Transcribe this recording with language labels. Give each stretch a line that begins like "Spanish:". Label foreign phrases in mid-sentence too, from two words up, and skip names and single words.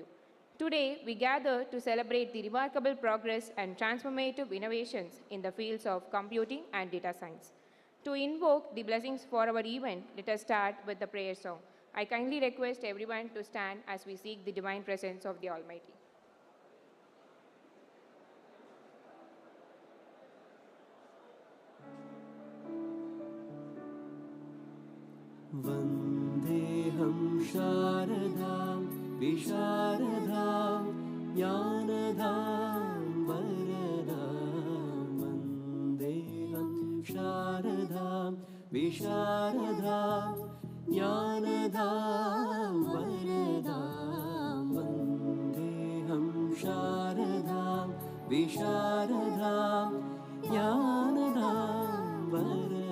English: Today, we gather to celebrate the remarkable progress and transformative innovations in the fields of computing and data science. To invoke the blessings for our event, let us start with the prayer song. I kindly request everyone to stand as we seek the divine presence of the Almighty.
Sanskrit: Vandeham Sharadam Visharadam Jnanadam Varadam Vandeham Sharadam Visharadam Jnanadam Varadam Vandeham Sharadam Visharadam Jnanadam Varadam